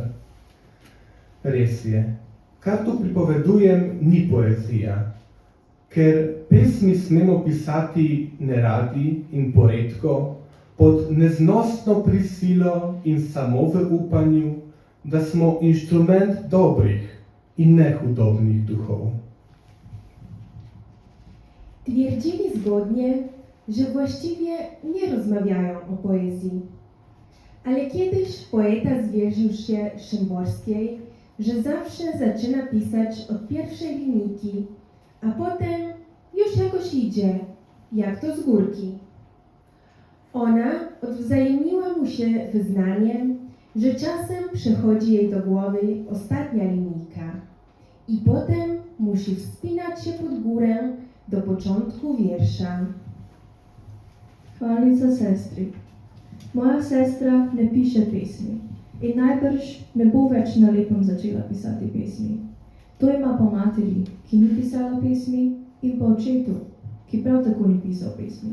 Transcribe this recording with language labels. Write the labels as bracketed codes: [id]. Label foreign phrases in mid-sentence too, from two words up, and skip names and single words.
[sl] Res je, kar tu pripovedujem, ni poezija, ker pesmi smemo pisati neradi in poredko, pod neznosno prisilo in samo v upanju, da smo inštrument dobrih in nehudobnih duchów. [pl] Twierdzili zgodnie, że właściwie nie rozmawiają o poezji. Ale kiedyś poeta zwierzył się Szymborskiej, że zawsze zaczyna pisać od pierwszej linijki, a potem już jakoś idzie, jak to z górki. Ona odwzajemniła mu się wyznaniem, że czasem przychodzi jej do głowy ostatnia linijka i potem musi wspinać się pod górę do początku wiersza. [sl] Hvalnica sestri. Moja sestra ne piše pesmi in najbrž ne bo več na lepem začela pisati pesmi. To ima po materi, ki ni pisala pesmi, in po očetu, ki prav tako ni pisal pesmi.